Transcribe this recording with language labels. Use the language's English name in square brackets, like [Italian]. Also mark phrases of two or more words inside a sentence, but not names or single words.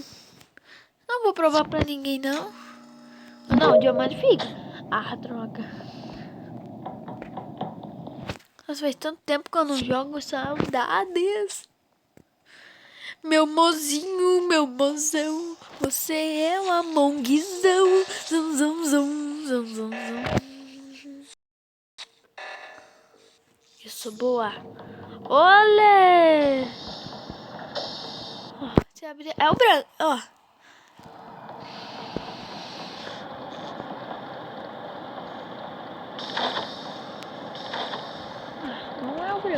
[Portuguese] Não vou provar pra ninguém, não. Não, o diamante fica. Ah, droga. Nossa, faz tanto tempo que eu não jogo. Saudades. Meu mozinho, meu mozão. Você é um amongzão. Zum, zum, zum, zum, zum, zum. Isso, boa. Olê! É o branco, ó. Não é o branco.